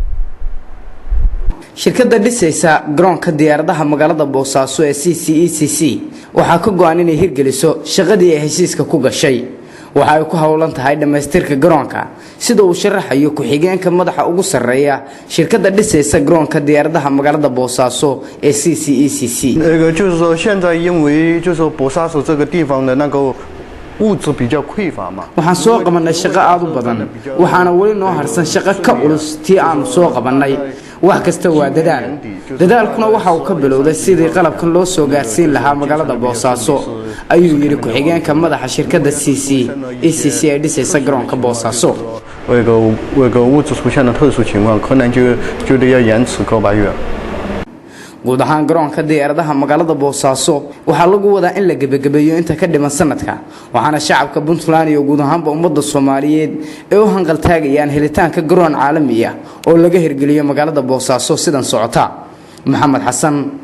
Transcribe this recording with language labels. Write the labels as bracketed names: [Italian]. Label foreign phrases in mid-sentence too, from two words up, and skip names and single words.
[Somali] shirkadda dhisaysa garoonka diyaaradaha magaalada Boosaaso ee CCECC waxa ka go'an inay hirgeliso shaqadii ay heshiiska ku gashay waxa ay ku hawlan tahay dhameystirka garoonka sida uu sharaxayo ku xigeenka madaxa ugu sareeya shirkadda dhisaysa garoonka diyaaradaha magaalada Boosaaso ee CCECC [Chinese] 就是说现在因为就是说波萨索这个地方的那个物质比较匮乏嘛 [Somali] waxaan soo qabanay shaqo aad u badan waxaana wali noo harsan shaqo ka culus tii aan soo qabanay wax kasta waa dadaalkuna waxa uu ka bilowday sidii qalabkan loo soo gaarsiin lahaa magaalada Boosaaso ayuu yiri ku-xigeenka madaxa shirkadda ECC ay dhisaysa garoonka Boosaaso [Chinese] 为个物质出现了特殊情况，可能就得要延迟个8月。 [Somali] guud ahaan garoonka diyaaradaha magaalada Boosaaso waxa lagu wadaa in la gabagabeeyo inta ka dhiman sanadka waxaana shacabka Puntland iyo guud ahaanba ummadda Soomaaliyeed ay u hanqal taagayaan helitaanka garoon caalami ah oo laga hirgeliyo magaalada Boosaaso sidan socota Maxamed Xasan